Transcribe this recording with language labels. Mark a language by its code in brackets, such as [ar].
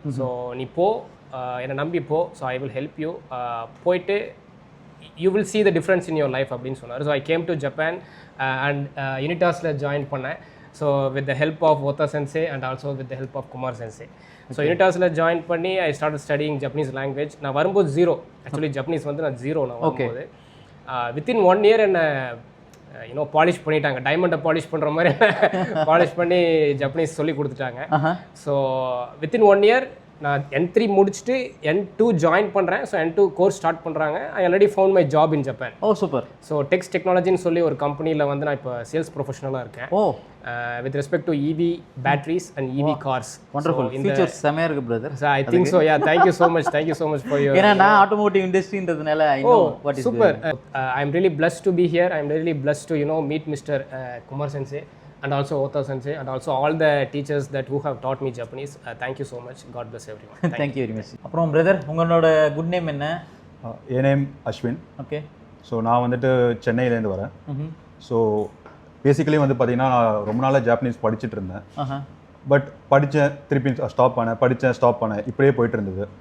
[en] So [ta] நீ போ, என்னை நம்பி போ, [en] So I will help you. [ta] போயிட்டு [en] you will see the difference in your life [ta] அப்படின்னு சொன்னார். [en] So I came to Japan and யூனிடாஸில் join பண்ணேன். So with the help of Ota sensei and also with the help of Kumar sensei. So யூனிடாஸில் join பண்ணி I start studying Japanese language. [ta] நான் வரும்போது 0, [en] actually Japanese [ta] வந்து நான் 0 நான் வரும்போது. [en] within 1 year [ta] என்னை polish பண்ணிட்டாங்க, டைமண்டை பாலிஷ் பண்ணுற மாதிரி பாலிஷ் பண்ணி ஜப்பனீஸ் சொல்லி கொடுத்துட்டாங்க. [en] so within 1 year [ta] நான் N3 முடிச்சுட்டு [en] N2 join பண்ணுறேன். So N2 course start பண்ணுறாங்க. I already found my job in Japan. Oh super. [ta] So டெக்ஸ் டெக்னாலஜின்னு சொல்லி ஒரு கம்பெனியில் வந்து நான் இப்போ சேல்ஸ் ப்ரொஃபஷனலாக இருக்கேன். ஓ. [en] With respect to EV batteries and EV cars. [ta] Wonderful. Features செமையா இருக்கு brother. [en] I think so. thank you so much for your. [ta] ஏன்னா நான் automotive இண்டஸ்ட்ரின்றதுனால [en] I know what is super. I am really blessed to be here. I am really blessed to meet Mr. Kumar Sensei and also Ota Sensei and also all the teachers that who have taught me Japanese. Thank you so much. God bless everyone. Thank you very much. [ta] அப்புறம் brother உங்களோட good name என்ன? என் name Ashwin. [en] Okay. [ta] So நான் வந்துட்டு சென்னையிலேருந்து வரேன். So basically வந்து பார்த்தீங்கன்னா நான் ரொம்ப நாளாக ஜாப்பனீஸ் படிச்சுட்டு இருந்தேன். பட் படித்தேன், திருப்பி ஸ்டாப் பண்ணேன், இப்படியே போயிட்டு இருந்தது.